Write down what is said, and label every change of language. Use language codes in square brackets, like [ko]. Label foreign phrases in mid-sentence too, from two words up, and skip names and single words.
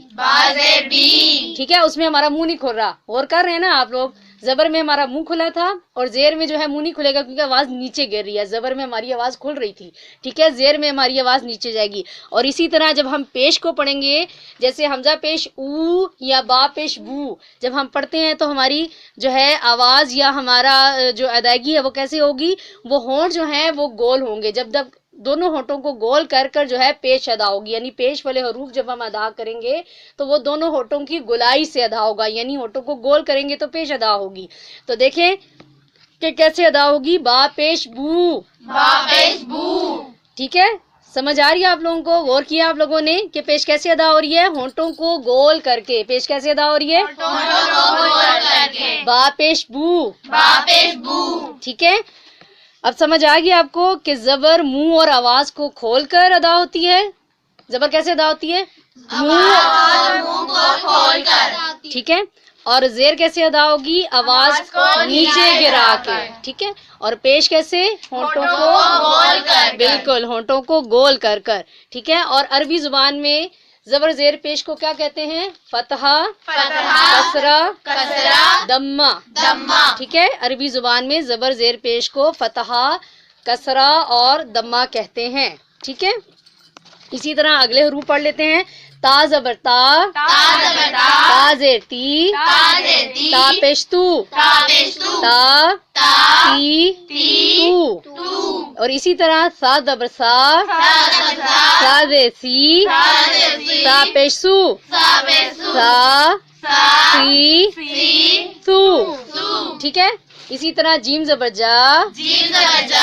[ur] بازے بی، ٹھیک ہے، اس میں ہمارا منہ نہیں کھل رہا، غور کر رہے ہیں نا آپ لوگ، زبر میں ہمارا منہ کھلا تھا اور زیر میں جو ہے منہ نہیں کھلے گا کیونکہ آواز نیچے گر رہی ہے، زبر میں ہماری آواز کھل رہی تھی، ٹھیک ہے، زیر میں ہماری آواز نیچے جائے گی۔ اور اسی طرح جب ہم پیش کو پڑھیں گے، جیسے حمزہ پیش او یا با پیش بو، جب ہم پڑھتے ہیں تو ہماری جو ہے آواز یا ہمارا جو ادائیگی ہے وہ کیسے ہوگی، وہ ہونٹ جو ہیں وہ گول ہوں گے، جب دونوں ہونٹوں کو گول کر کر جو ہے پیش ادا ہوگی، یعنی پیش والے حروف جب ہم ادا کریں گے تو وہ دونوں ہونٹوں کی گولائی سے ادا ہوگا، یعنی ہونٹوں کو گول کریں گے تو پیش ادا ہوگی۔ تو دیکھیں کہ کیسے ادا ہوگی، با پیش بو، با پیش بو، ٹھیک ہے، سمجھ آ رہی ہے آپ لوگوں کو؟ غور کیا آپ لوگوں نے کہ پیش کیسے ادا ہو رہی ہے، ہونٹوں کو گول کر کے، پیش کیسے ادا ہو رہی ہے، ہونٹوں کو گول کر کے، با پیش بو، با پیش بو، ٹھیک ہے۔ اب سمجھ آ گیا آپ کو کہ زبر منہ اور آواز کو کھول کر ادا ہوتی ہے، زبر کیسے ادا ہوتی ہے، آواز منہ کو کھول کر، ٹھیک ہے، اور زیر کیسے ادا ہوگی، آواز کو نیچے گرا کے، کر، ٹھیک ہے، اور پیش کیسے، ہونٹوں کو گول کر، بالکل ہونٹوں کو گول کر کر، ٹھیک ہے۔ اور عربی زبان میں زبر زیر پیش کو کیا کہتے ہیں، فتحہ، فتحہ، کسرہ، کسرہ، دمہ، دمہ، ٹھیک ہے، عربی زبان میں زبر زیر پیش کو فتحہ، کسرہ اور دمہ کہتے ہیں، ٹھیک ہے۔ اسی طرح اگلے حروف پڑھ لیتے ہیں، تا زبر تا، تا زبر تا، تا زیر تی، تا زیر تی، تا پیش تو، تا پیش تو، تا تا، تی تی، تو، تو، اور اسی طرح سا زبر سا، سا زبر سا، سا زیر سی، سا زیر سی، سا پیش سو، سا پیش سو، سا سا، سی سی، سو، سو، ٹھیک ہے۔ اسی طرح جیم زبر جا، جیم زبر جا،